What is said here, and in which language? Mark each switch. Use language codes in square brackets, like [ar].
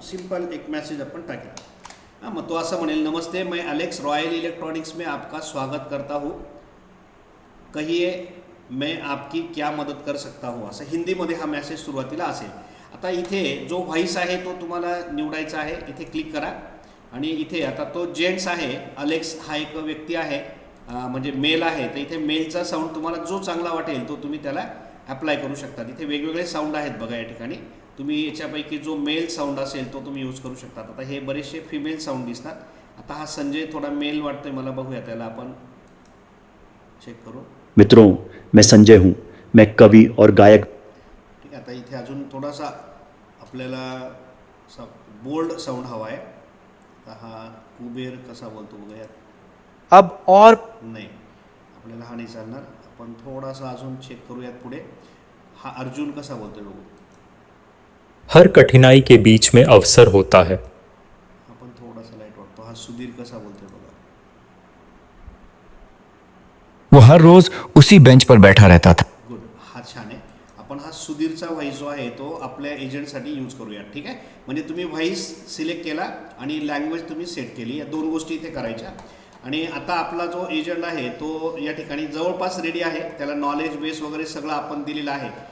[mr] Simple एक message अपन टाकेल. हां, मग तो असं म्हणेल, [hi] नमस्ते, मैं अलेक्स रॉयल इलेक्ट्रॉनिक्स में आपका स्वागत करता हूँ. कहिए, मैं आपकी क्या मदत कर सकता हूँ. [mr] असं हिंदीमध्ये हा मेसेज सुरुवातीला असेल. आता इथे जो व्हॉइस आहे तो तुम्हाला निवडायचा आहे. इथे क्लिक करा आणि इथे आता तो जेंट्स आहे, अलेक्स हा एक व्यक्ती आहे, म्हणजे मेल आहे. तर इथे मेलचा साऊंड तुम्हाला जो चांगला वाटेल तो तुम्ही त्याला अप्लाय करू शकता. इथे वेगवेगळे साऊंड आहेत बघा या ठिकाणी. तुम्ही याच्यापैकी जो मेल साऊंड असेल तो तुम्ही यूज करू शकता. आता हे बरेचसे फिमेल साऊंड दिसतात. आता हा संजय थोडा मेल वाटतोय मला, बघूया त्याला आपण चेक करू. [hi] मित्रों, मैं संजय हूँ. मैं कवि और गायक. [mr] ठीक आहे. आता इथे अजून थोडासा आपल्याला असा बोल्ड साऊंड हवा आहे. आता हा कुबेर कसा बोलतो बघूयात. [hi] अब और [mr] नाही, आपल्याला हा नाही चालणार. आपण थोडासा अजून चेक करूयात पुढे. हा अर्जुन कसा बोलतोय बघू. [hi] हर कठिनाई के बीच में अवसर होता है. [mr] आपण थोडासा लाईट वाटतो. हा सुधीर कसा बोलतोय बघा. [hi] वो हर रोज उसी बेंच पर बैठा रहता था. [mr] गुड, हा छान आहे. आपण हा सुधीरचा व्हॉइस जो आहे तो आपल्या एजंटसाठी यूज करूया. ठीक आहे. म्हणजे तुम्ही व्हॉइस सिलेक्ट केला आणि लँग्वेज तुम्ही सेट केली. या दोन गोष्टी इथे करायच्या. आणि आता आपला जो एजंट आहे तो या ठिकाणी जवळपास रेडी आहे. त्याला नॉलेज बेस वगैरे सगळं आपण दिलेलं आहे.